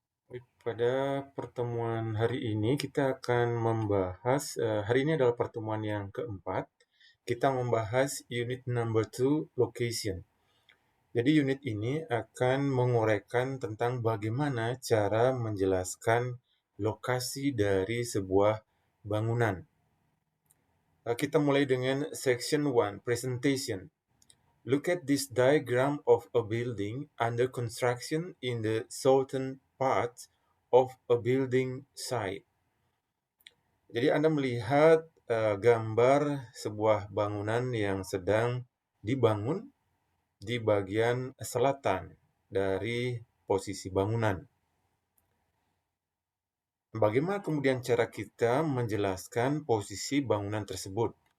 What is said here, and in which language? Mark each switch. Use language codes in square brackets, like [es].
[id] Baik, pada pertemuan hari ini kita akan membahas, hari ini adalah pertemuan yang keempat, kita membahas [en] unit number 2, location. [id] Jadi unit ini akan menguraikan tentang bagaimana cara menjelaskan lokasi dari sebuah bangunan. Kita mulai dengan section 1, presentation. [en] Look at this diagram of a building under construction in the southern part of a building site. [id] Jadi Anda melihat gambar sebuah bangunan yang sedang dibangun di bagian selatan dari posisi bangunan. Bagaimana kemudian cara kita menjelaskan posisi bangunan tersebut?